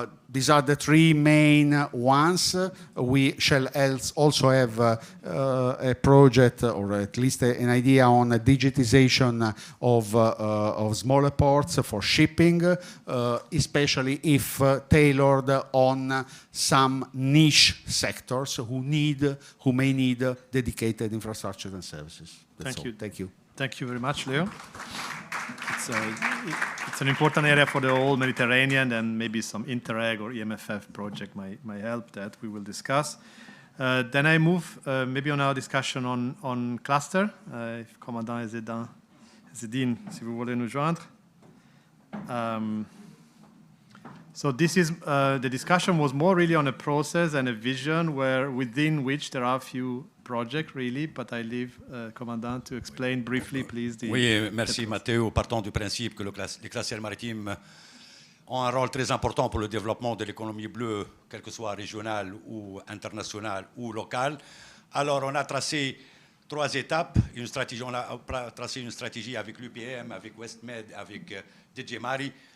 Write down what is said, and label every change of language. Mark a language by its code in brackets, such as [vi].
[en] These are the three main ones. We shall also have a project, or at least an idea on a digitization of smaller ports for shipping, especially if tailored on some niche sectors who may need dedicated infrastructure and services. That's all. Thank you. Thank you very much, Leo. It's an important area for the whole Mediterranean, and maybe some Interreg or EMFF project might help that we will discuss. Then I move maybe on our discussion on cluster. [fr] If Commandant Ezzedine, si vous voulez nous joindre. [en] So this is, the discussion was more really on a process and a vision within which there are a few projects really, but I leave Commandant to explain briefly, please. [fr] Oui, merci Matteo. Partons du principe que les classières maritimes ont un rôle très important pour le développement de l'économie bleue, quelle que soit régionale ou internationale ou locale. Alors on a tracé 3 étapes, une stratégie, on a tracé une stratégie avec l'UPM, avec WestMed, avec DJ Mari.